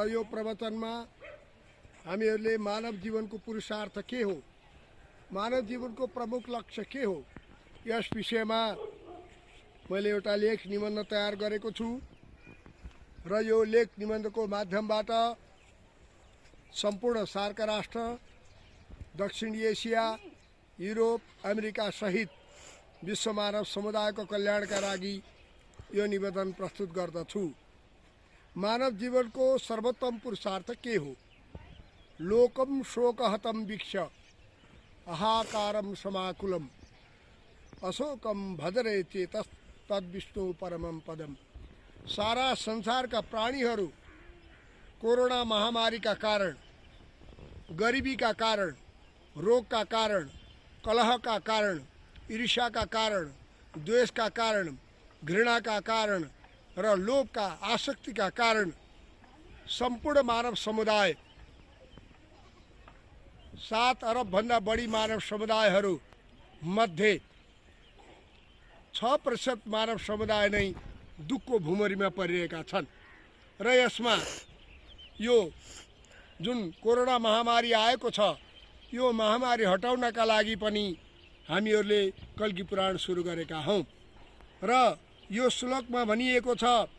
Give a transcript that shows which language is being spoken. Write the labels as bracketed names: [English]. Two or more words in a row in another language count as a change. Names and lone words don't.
[Nepali] यो प्रवचनमा हामीहरूले मानव जीवनको पुरुषार्थ के हो, मानव जीवनको प्रमुख लक्ष्य के हो, यस विषयमा मैले एउटा लेख निबन्ध तयार गरेको छु र यो लेख निबन्धको माध्यमबाट सम्पूर्ण सार्क राष्ट्र, दक्षिण एसिया, युरोप, अमेरिका सहित विश्व मानव समुदायको कल्याणका लागि यो निवेदन प्रस्तुत गर्दछु। मानव जीवनको सर्वोत्तम पुरुषार्थ के हो? [Sanskrit] लोकम शोकहतम वीक्ष अहाकारम समाकुलम अशोकम भजरे चेतस तद्विष्णु परमम पदम। [Nepali] सारा संसारका प्राणीहरू कोरोना महामारी का कारण, गरीबी का कारण, रोग का कारण, कलह का कारण, ईर्ष्या का कारण, द्वेष का कारण, घृणा का कारण र लोभ का आसक्ति का कारण संपूर्ण मानव समुदाय 7 अरब भन्दा बढी मानव समुदायहरू मध्ये 6% मानव समुदाय नै दुःखको भुमरीमा परिरहेका छन् र यसमा यो जुन कोरोना महामारी आएको छ, यो महामारी हटाउनका लागि पनि हामीहरूले कल्की पुराण सुरु गरेका हौं र यो श्लोकमा भनिएको छ,